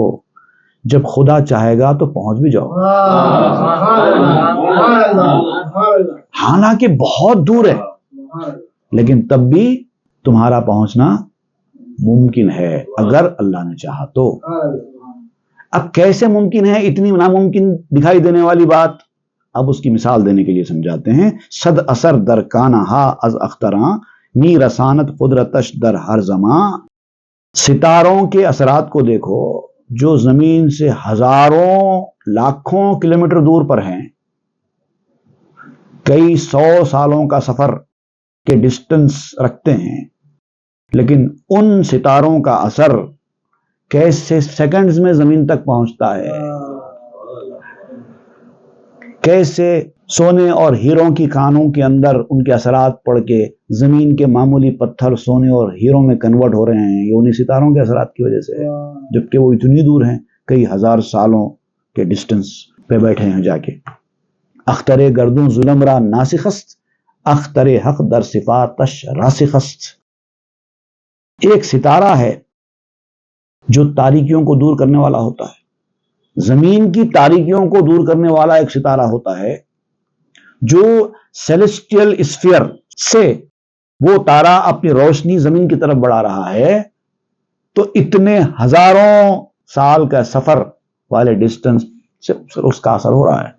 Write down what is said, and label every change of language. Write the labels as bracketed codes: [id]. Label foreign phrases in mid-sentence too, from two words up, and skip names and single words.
[ur] جب خدا چاہے گا تو پہنچ بھی جاؤ، حالانکہ بہت دور ہے، لیکن تب بھی تمہارا پہنچنا ممکن ہے اگر اللہ نے چاہا تو. اب کیسے ممکن ہے؟ اتنی ناممکن دکھائی دینے والی بات اب اس کی مثال دینے کے لیے سمجھاتے ہیں. [fa] صد اثر در کانہا از اختراں، می رسانت قدرتش در ہر زماں. [ur] ستاروں کے اثرات کو دیکھو جو زمین سے ہزاروں لاکھوں کلومیٹر دور پر ہیں، کئی 100 سالوں کا سفر کے ڈسٹنس رکھتے ہیں، لیکن ان ستاروں کا اثر کیسے سیکنڈز میں زمین تک پہنچتا ہے. کیسے سونے اور ہیروں کی کانوں کے اندر ان کے اثرات پڑ کے زمین کے معمولی پتھر سونے اور ہیروں میں کنورٹ ہو رہے ہیں، یہ انہی ستاروں کے اثرات کی وجہ سے ہے، جبکہ وہ اتنی دور ہیں، کئی ہزار سالوں کے ڈسٹنس پہ بیٹھے ہیں جا کے. [fa] اختر گردوں ظلم را ناسخست، اختر حق در صفاتش راسخست. [ur] ایک ستارہ ہے جو تاریکیوں کو دور کرنے والا ہوتا ہے. زمین کی تاریکیوں کو دور کرنے والا ایک ستارہ ہوتا ہے جو [en] celestial sphere [ur] سے وہ تارا اپنی روشنی زمین کی طرف بڑھا رہا ہے، تو اتنے ہزاروں سال کا سفر والے ڈسٹنس سے اس کا اثر ہو رہا ہے.